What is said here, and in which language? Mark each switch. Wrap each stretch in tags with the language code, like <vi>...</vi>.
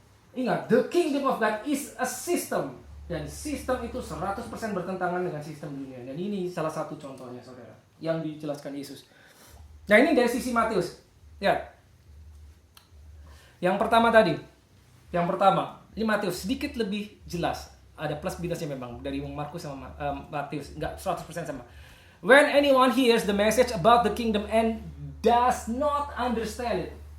<id>Ingat,</id> <en>the kingdom of God is a system.</en> <id>Dan sistem itu 100% bertentangan dengan sistem dunia. Dan ini salah satu contohnya saudara yang dijelaskan Yesus. Nah ini dari sisi Matius. Ya. Yang pertama tadi. Ini Matius sedikit lebih jelas. Ada plus minusnya memang dari Markus sama Matius. Enggak 100% sama.</id> <en>When anyone hears the message about the kingdom and does not understand it.</en>